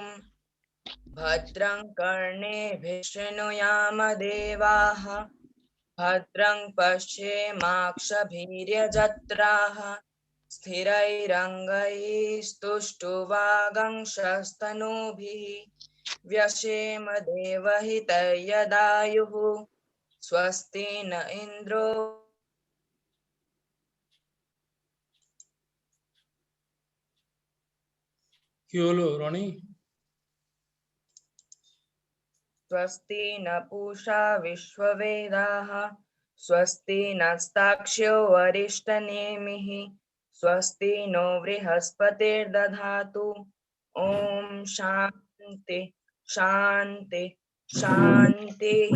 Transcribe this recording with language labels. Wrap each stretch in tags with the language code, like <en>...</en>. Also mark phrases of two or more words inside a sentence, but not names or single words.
<sa>भद्रं कर्णेभिः शृणुयाम देवाः भद्रं पश्येमाक्षभिर्यजत्राः स्थिरैरङ्गैस्तुष्टुवागंशस्तनूभिः व्यशेम देवहितैर्यदायुः स्वस्ति न इन्द्रो</sa> <bn>কি হলো রনি?</bn> <sa>स्वस्ति न पूषा विश्ववेदाः स्वस्ति नस्ताक्ष्यो वरिष्ठनेमिः स्वस्ति नो बृहस्पतिर्दधातु। ओम शांति शांति शांतिः।</sa>